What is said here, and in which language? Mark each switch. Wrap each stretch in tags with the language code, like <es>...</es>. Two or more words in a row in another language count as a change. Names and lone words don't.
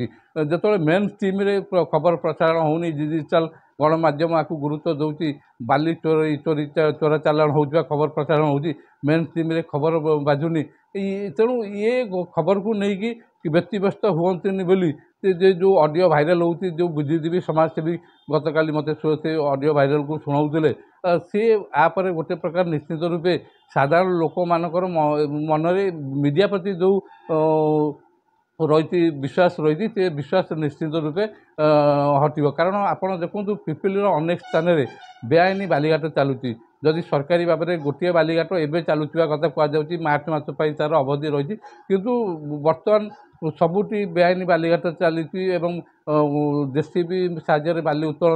<or>ଯେତେବେଳେ ମେନ୍ ଷ୍ଟ୍ରିମ୍ରେ ଖବର ପ୍ରସାରଣ ହେଉନି, ଡିଜିଟାଲ ଗଣମାଧ୍ୟମ ଆକୁ ଗୁରୁତ୍ୱ ଦେଉଛି, ବାଲି ଚୋରା ଚାଲାଣ ହେଉଥିବା ଖବର ପ୍ରସାରଣ ହେଉଛି, ମେନ୍ ଷ୍ଟ୍ରିମ୍ରେ ଖବର ବାଜୁନି, ତେଣୁ ଇଏ ଖବରକୁ ନେଇକି ବ୍ୟତିବ୍ୟସ୍ତ ହୁଅନ୍ତିନି ବୋଲି ଯେ ଯେଉଁ ଅଡ଼ିଓ ଭାଇରାଲ୍ ହେଉଛି, ଯେଉଁ ବୁଦ୍ଧିଜୀବୀ ସମାଜସେବୀ ଗତକାଲି ମୋତେ ସେ ଅଡ଼ିଓ ଭାଇରାଲ୍କୁ ଶୁଣାଉଥିଲେ, ସିଏ ଆପରେ ଗୋଟେ ପ୍ରକାର ନିଶ୍ଚିତ ରୂପେ ସାଧାରଣ ଲୋକମାନଙ୍କର ମନରେ ମିଡ଼ିଆ ପ୍ରତି ଯେଉଁ ରୟେଛେ ବିଶ୍ୱାସ ରୟେଛେ ସେ ବିଶ୍ୱାସ ନିଶ୍ଚିତ ରୂପେ ହଟିବ କାରଣ ଆପଣ ଦେଖନ୍ତୁ ପିପିଲିର ଅନେକ ସ୍ଥାନରେ ବେଆଇନ ବାଲିଘାଟ ଚାଲୁଛି ଯଦି ସରକାରୀ ଭାବରେ ଗୋଟିଏ ବାଲିଘାଟ ଏବେ ଚାଲୁଥିବା କଥା କୁହାଯାଉଛି ମାର୍ଚ୍ଚ ମାସ ପାଇଁ ତା'ର ଅବଧି ରହିଛି କିନ୍ତୁ ବର୍ତ୍ତମାନ ସବୁଠି ବେଆଇନ ବାଲିଘାଟ ଚାଲିଛି ଏବଂ ଜେସିବି ସାହାଯ୍ୟରେ ବାଲି ଉତ୍ତୋଳନ</or>